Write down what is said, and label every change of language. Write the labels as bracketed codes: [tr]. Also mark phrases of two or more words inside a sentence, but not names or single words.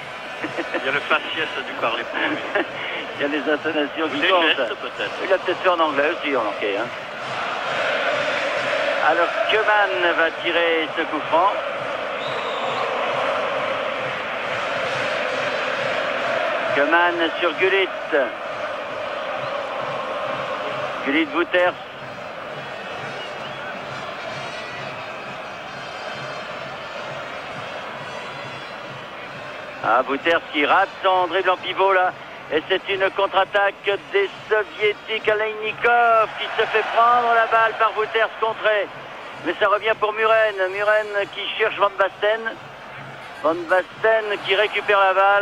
[fr] il y a le faciès du parler pour lui. Il y a des intonations qui Des comptent. gestes, peut-être. Il a peut-être fait en anglais aussi, remarquez. Hein. Alors, Keman va tirer ce coup franc. Keman sur Gullit. Gullit-Wouters. Ah, Wouters qui rate son dribble en pivot là. Et c'est une contre-attaque des Soviétiques. Aleinikov qui se fait prendre la balle par Wouters contré. Mais ça revient pour Muren. Muren qui cherche Van Basten. Van Basten qui récupère la balle.